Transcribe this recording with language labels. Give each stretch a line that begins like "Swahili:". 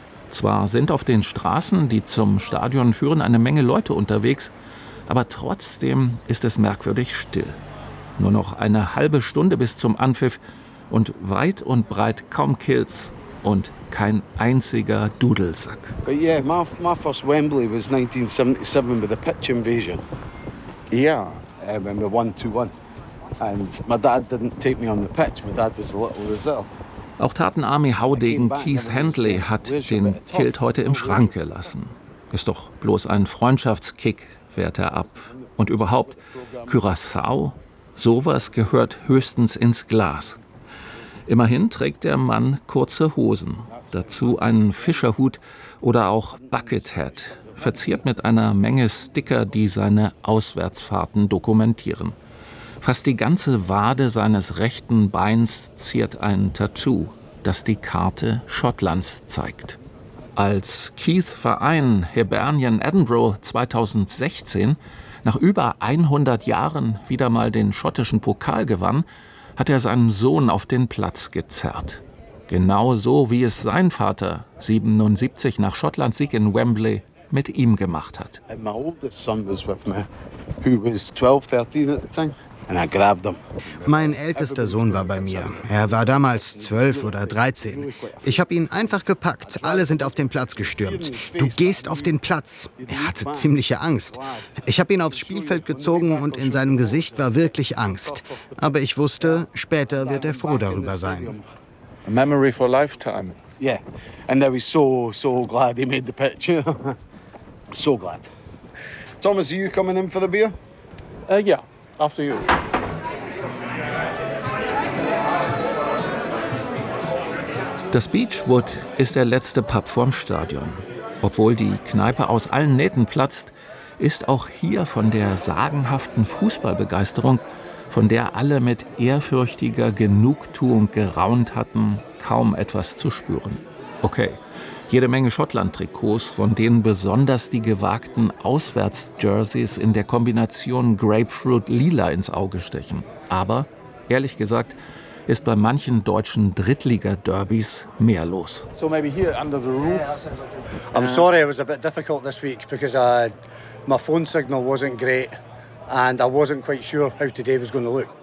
German: Zwar sind auf den Straßen, die zum Stadion führen, eine Menge Leute unterwegs, aber trotzdem ist es merkwürdig still. Nur noch eine halbe Stunde bis zum Anpfiff und weit und breit kaum Kills und kein einziger Dudelsack.
English: But yeah, my first Wembley was 1977 with the pitch invasion. Yeah, when we won 2-1. And my dad didn't take me on the pitch. My dad was a little reserved.
German: Auch Tatenarmee-Haudegen Keith Handley hat den Kilt heute im Schrank gelassen. Ist doch bloß ein Freundschaftskick, wehrt er ab. Und überhaupt, Curaçao, sowas gehört höchstens ins Glas. Immerhin trägt der Mann kurze Hosen, dazu einen Fischerhut oder auch Buckethead, verziert mit einer Menge Sticker, die seine Auswärtsfahrten dokumentieren. Fast die ganze Wade seines rechten Beins ziert ein Tattoo, das die Karte Schottlands zeigt. Als Keith Verein Hibernian Edinburgh 2016 nach über 100 Jahren wieder mal den schottischen Pokal gewann, hat er seinen Sohn auf den Platz gezerrt. Genau so, wie es sein Vater 77 nach Schottlands Sieg in Wembley mit ihm gemacht hat.
English: My oldest son was with me, who was 12, 13 at the time. And I grabbed him.
German: Mein ältester Sohn war bei mir. Er war damals 12 oder 13. Ich habe ihn einfach gepackt. Alle sind auf den Platz gestürmt. Du gehst auf den Platz. Er hatte ziemliche Angst. Ich habe ihn aufs Spielfeld gezogen und in seinem Gesicht war wirklich Angst. Aber ich wusste, später wird er froh darüber sein.
English: A memory for a lifetime. Yeah. And I was so, so glad he made the pitch. So glad. Thomas, are you coming in for the beer? Yeah. After you.
German: Das Beechwood ist der letzte Pub vorm Stadion. Obwohl die Kneipe aus allen Nähten platzt, ist auch hier von der sagenhaften Fußballbegeisterung, von der alle mit ehrfürchtiger Genugtuung geraunt hatten, kaum etwas zu spüren. Okay, jede Menge Schottland-Trikots, von denen besonders die gewagten Auswärts-Jerseys in der Kombination Grapefruit-Lila ins Auge stechen. Aber, ehrlich gesagt, ist bei manchen deutschen Drittliga-Derbys mehr los.
English: So maybe here under the roof. I'm sorry, it was a bit difficult this week because my phone signal wasn't great and I wasn't quite sure how today was going to look.